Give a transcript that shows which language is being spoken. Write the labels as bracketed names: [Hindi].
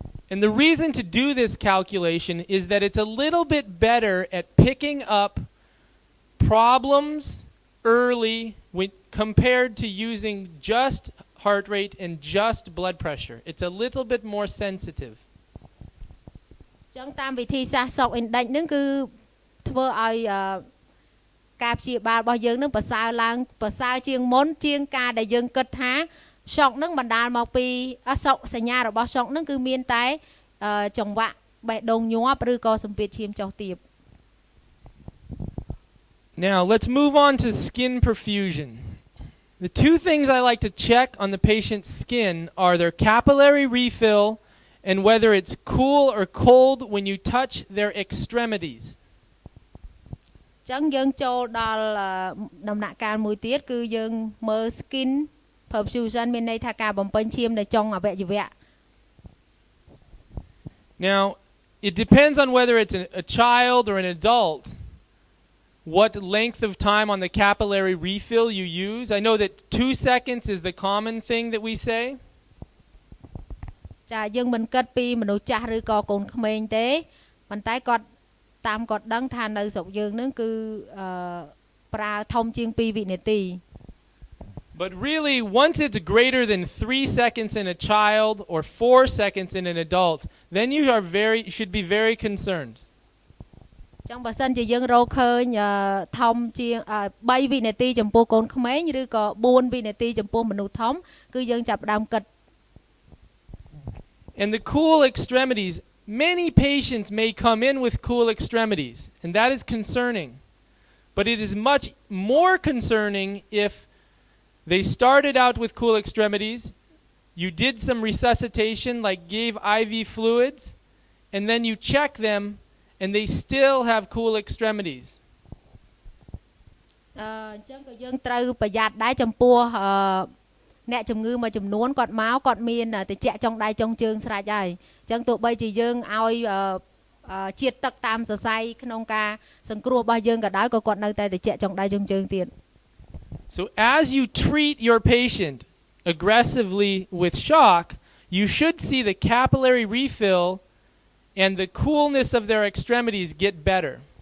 [English] And the reason to do this calculation is that it's a little bit better at picking up problems early when compared to using just heart rate and just blood pressure. It's a little bit more sensitive. [Khmer] ចឹងតាមវិធីសាស្ត្រ shock index នឹងគឺធ្វើឲ្យការព្យាបាលរបស់យើងនឹងប្រសើរឡើងប្រសើរជាងមុនជាងការដែលយើងគិតថា shock នឹងបណ្ដាលមកពីសញ្ញារបស់ shock នឹងគឺមានតែចង្វាក់បេះដូងញាប់ឬក៏សម្ពាធឈាមចុះទាប [English] Now, let's move on to skin perfusion. The two things I like to check on the patient's skin are their capillary refill and whether it's cool or cold when you touch their extremities. [Khmer] ចឹងយើងចូលដល់ដំណាក់កាលមួយទៀតគឺយើងមើល skin perfusion មានន័យថាការបំពេញឈាមនៅចុងអវយវៈ [English] Now, it depends on whether it's a child or an adult, what length of time on the capillary refill you use. I know that 2 seconds is the common thing that we say. [Khmer] ចាយើងមិនគិតពីមនុស្សចាស់ឬក៏កូនក្មេងទេប៉ុន្តែគាត់តាមគាត់ដឹងថានៅស្រុកយើងនឹងគឺប្រើធំជាង2វិនាទី [English] But really, once it's greater than 3 seconds in a child or 4 seconds in an adult, then you should be very concerned. [Khmer] ចឹងបើសិនជាយើងរកឃើញធំជាង3វិនាទីចំពោះកូនក្មេងឬក៏4វិនាទីចំពោះមនុស្សធំគឺយើងចាប់ផ្ដើមគិត [English] And the cool extremities, many patients may come in with cool extremities, and that is concerning. But it is much more concerning if they started out with cool extremities, you did some resuscitation, like gave IV fluids, and then you check them, and they still have cool extremities. [Khmer] អញ្ចឹងក៏យើងត្រូវប្រយ័ត្នដែរចំពោះអ្នកជំងឺមួយចំនួនគាត់មកគាត់មានតិចចុងដៃចុងជើងស្រេចហើយអញ្ចឹងទោះបីជាយើងឲ្យជាតិទឹកតាមសរសៃក្នុងការសង្គ្រោះរបស់យើងក៏ដោយក៏គាត់នៅតែតិចចុងដៃចុងជើងទៀត [English] So as you treat your patient aggressively with shock, you should see the capillary refill and the coolness of their extremities get better.